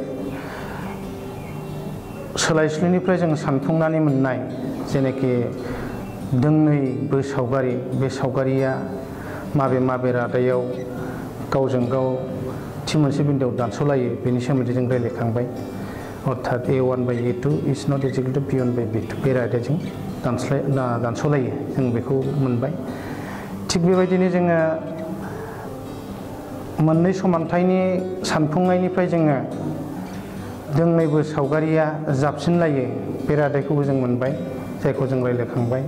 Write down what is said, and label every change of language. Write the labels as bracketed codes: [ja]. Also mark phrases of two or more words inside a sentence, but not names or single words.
[brx] सोलायस्लुनिफ्राय जों सानफुंनानै मोननाय जेनाखि दोंनै सावगारि बे सावगारिया माबे माबे रादायाव गावजों गाव थि मोनसे बिन्दोआव दानस'लायो बेनि सोमोन्दै जों रायलायखांबाय अर्थात [en] A1/A2 is not equal to B1/B2 [brx] बे रादायजों दानस'लायो जों बेखौ मोनबाय। थिग बेबायदिनो जोङो मोननै समानथायनि सानफुंनायनिफ्राय जोङो दोंनैबो सावगारिया जाबसिनलायो बे रादायखौबो जों मोनबाय जायखौ जों रायलायखांबाय।